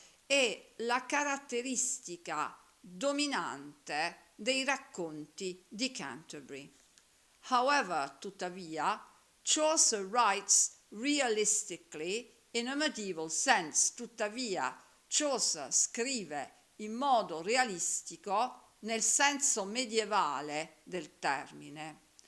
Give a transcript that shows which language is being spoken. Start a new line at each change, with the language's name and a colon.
Italian: È la caratteristica dominante dei racconti di Canterbury.
English: However, tuttavia, Chaucer writes realistically in a medieval sense.
Italian: Tuttavia, Chaucer scrive in modo realistico nel senso medievale del termine.